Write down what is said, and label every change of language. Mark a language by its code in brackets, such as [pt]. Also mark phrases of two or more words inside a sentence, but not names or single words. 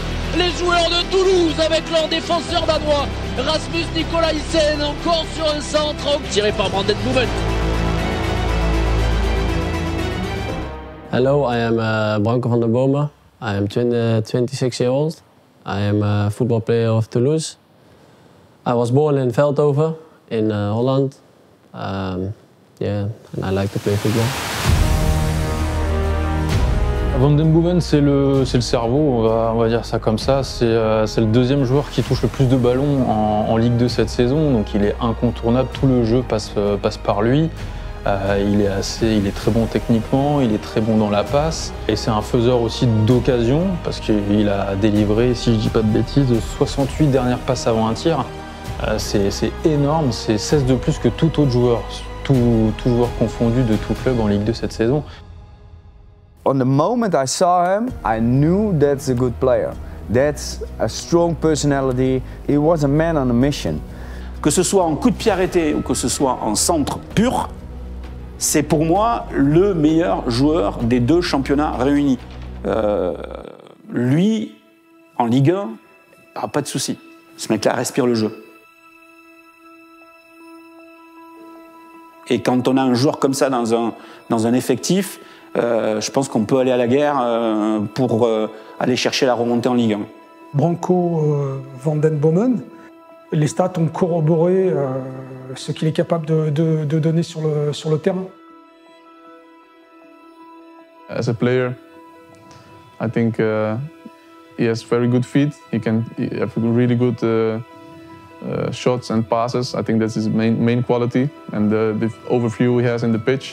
[fr] Les joueurs de Toulouse avec leur défenseur danois. Rasmus Nicolaisen encore sur un centre tiré par Brandon Bouven. [en] Hello, I am Branko van der Boma. I am 26 years old. I am a football player of Toulouse. I was born in Veldhoven in Holland. And I like to play football. [fr] Van den Booven, c'est le cerveau, on va dire ça comme ça. C'est le 2e joueur qui touche le plus de ballons en Ligue 2 cette saison, donc il est incontournable, tout le jeu passe par lui. Il est très bon techniquement, il est très bon dans la passe, et c'est un faiseur aussi d'occasion, parce qu'il a délivré, si je dis pas de bêtises, 68 dernières passes avant un tir. C'est énorme, c'est 16 de plus que tout autre joueur, tout joueur confondu de tout club en Ligue 2 cette saison. [en] On the moment I saw him, I knew that's a good player. That's a strong personality. He was a man on a mission. [fr] Que ce soit en coup de pied arrêté ou que ce soit en centre pur, c'est pour moi le meilleur joueur des 2 championnats réunis. Lui, en Ligue 1, pas de souci. Ce mec-là respire le jeu. Et quand on a un joueur comme ça dans un effectif, je pense qu'on peut aller à la guerre pour aller chercher la remontée en Ligue 1. Branko van den Boomen, les stats ont corroboré ce qu'il est capable de donner sur le terrain. [en] As a player, I think he has very good feet. He have really good shots and passes. I think that's his main quality, and the overview he has in the pitch.